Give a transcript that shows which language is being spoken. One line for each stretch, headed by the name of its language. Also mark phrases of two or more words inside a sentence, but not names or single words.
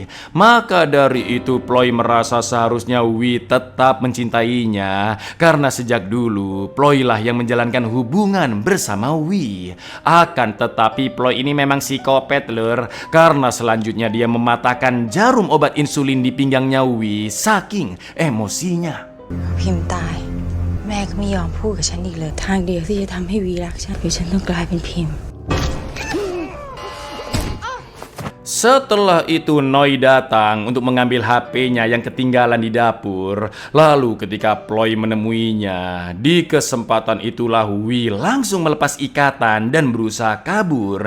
Indonesian: Maka dari itu Ploy merasa seharusnya Wi tetap mencintainya karena sejak dulu Ploy lah yang menjalankan hubungan bersama Wi. Akan tetapi Ploy ini memang psikopat lur, karena selanjutnya dia mematahkan jarum obat insulin di pinggangnya Wi saking emosinya.
Thai: พิมพ์ตาย แม่ก็ไม่ยอมพูดกับฉันอีกเลย ทางเดียวที่จะทำให้วีรักฉันคือฉันต้องกลายเป็นพิมพ์
Indonesian: Setelah itu Noi datang untuk mengambil HP-nya yang ketinggalan di dapur. Lalu ketika Ploy menemuinya, di kesempatan itulah Wi langsung melepas ikatan dan berusaha kabur.